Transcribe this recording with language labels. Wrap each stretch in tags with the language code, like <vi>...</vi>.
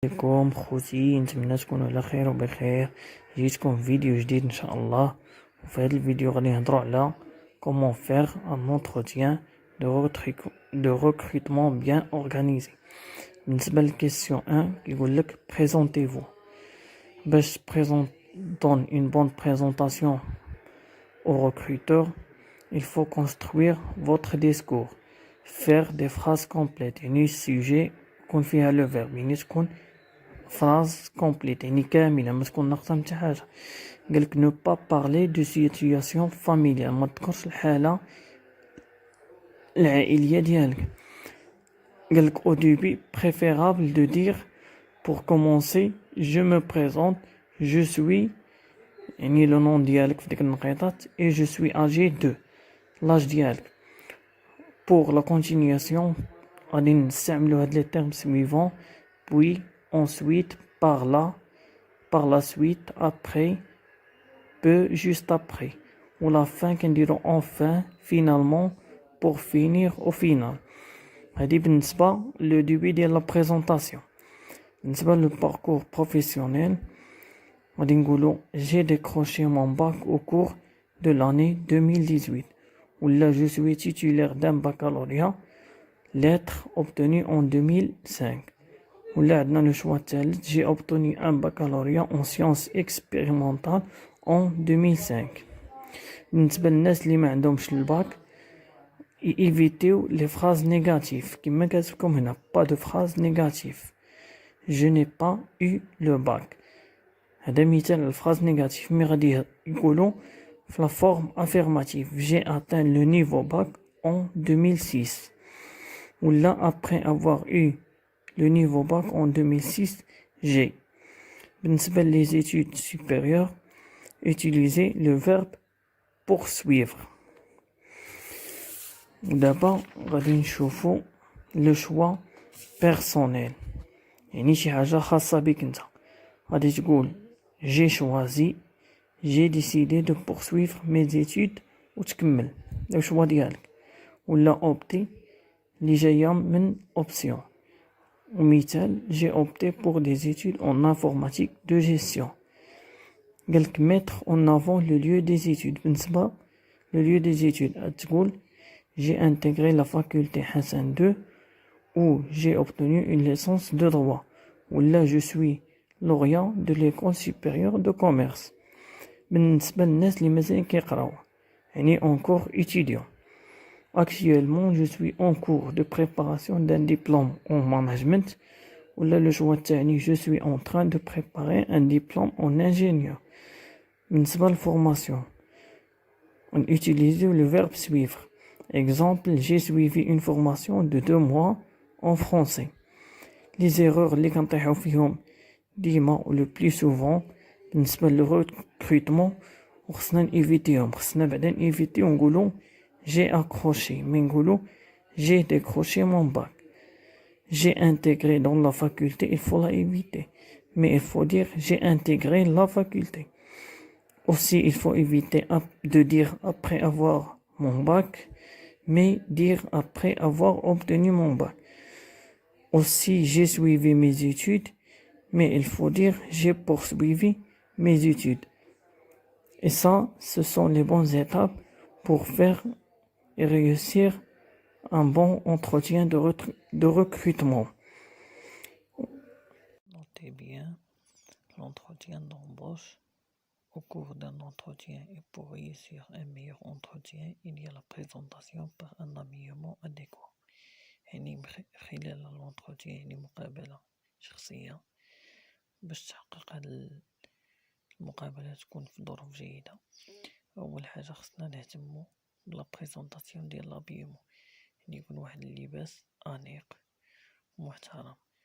<ar>عليكم خوتي، نتمنى تكونوا على خير وبخير. جيتكم فيديو جديد ان شاء الله. وفي هذا الفيديو غادي نهضروا على</ar> <fr>comment faire un entretien de recrutement bien organisé.</fr> <ar>بالنسبه للكيسيون 1 كيقول لك</ar> <fr>présentez-vous. باش donne une bonne présentation au recruteur, il faut construire votre discours, faire des phrases complètes.</fr> <ar>يعني sujet يكون فيها le verbe، يعني تكون</ar> <fr>phrase complète</fr> <ar>يعني كاملة ما تكون ناقصة متى حاجة.</ar> <fr>قالك ne pas parler de situation familiale،</fr> <ar>ما تذكرش الحالة العائلية ديالك.</ar> <fr>قالك au début préférable de dire pour commencer je me présente, je suis</fr> <ar>يعني لو نون ديالك في ديك النقيطات</ar> <fr>et je suis âgé de l'âge ديالك. pour la continuation</fr> <ar>غادي نستعملو هاد لي</ar> <fr>termes suivants puis ensuite par la suite après peu juste après ou la fin كنديرو enfin finalement pour finir au final.</fr> <ar>هادي بالنسبة لو début ديال لا بريزونطاسيون. بالنسبة لو</ar> <fr>parcours professionnel</fr> <ar>غادي نقولو</ar> <fr>j'ai décroché mon bac au cours de l'année 2018 ولا je suis titulaire d'un baccalauréat lettre obtenue en 2005</fr> <ar>ولا عندنا لو شوا الثالث</ar> <fr>j'ai obtenu un baccalauréat en sciences expérimentales en 2005.</fr> <ar>بالنسبة للناس اللي ما عندهمش الباك</ar> <fr>évitez les phrases négatives</fr> <ar>كما كتبكم هنا</ar> <fr>pas de phrases négatives. je n'ai pas eu le bac</fr> <ar>هذا مثال على الفراز نيجاتيف. مي غادي يقولوا في لا فورم افيرماتيف</ar> <fr>j'ai atteint le niveau bac en 2006 ولا après avoir eu le niveau bac en 2006 j'ai. بالنسبة les études supérieures utilisez le verbe poursuivre.</fr> <ar>ودابا غادي نشوفوا لو شوا بيرسونيل يعني شي حاجة خاصة بك انت. غادي تقول</ar> <fr>j'ai choisi j'ai décidé de poursuivre mes études</fr> <ar>وتكمل لو شوا ديالك. ولا opté اللي جاية من option.</ar> <fr>ومثال j'ai opté pour des études en informatique de gestion.</fr> <ar>قالك</ar> <fr>mettre en avant le lieu des études. بالنسبة le lieu des études تقول j'ai intégré la faculté Hassan II ou j'ai obtenu une licence de droit ولا je suis lauréat de l'école supérieure de commerce.</fr> <ar>بالنسبة للناس اللي مازال كيقراو يعني</ar> <fr>en cours étudiant. actuellement je suis en cours de préparation d'un diplôme en management ولا le choix الثاني je suis en train de préparer un diplôme en ingénieur.</fr> <ar>بالنسبة للفورماسيون</ar> <fr>on utilise le verbe suivre. exemple j'ai suivi une formation de 2 mois en français. les erreurs</fr> <ar>اللي كنطيحو فيهم ديما و</ar> <fr>le plus souvent</fr> <ar>بالنسبة للريكروتمون وخصنا نيفيتيهم. خصنا بعدا نيفيتيو نقولو</ar> <fr>j'ai accroché</fr> <ar>مي نقولو</ar> <fr>j'ai décroché mon bac. j'ai intégré dans la faculté il faut la éviter mais il faut dire j'ai intégré la faculté. aussi il faut éviter de dire après avoir mon bac mais dire après avoir obtenu mon bac. aussi j'ai suivi mes études mais il faut dire j'ai poursuivi mes études. et ça ce sont les bonnes étapes pour faire et réussir un bon entretien de recrutement. Notez bien l'entretien d'embauche. Au cours d'un entretien et pour réussir un meilleur entretien il y a la présentation par un habillement adéquat.</fr> <ar>يعني خلال الانتروتيان يعني مقابلة شخصية باش تحقق هاد المقابلة تكون في ظروف جيدة. أول حاجة خصنا نهتمو بلا بريزونطاسيون ديال لابيمون يعني يكون واحد اللباس أنيق ومحترم.</ar>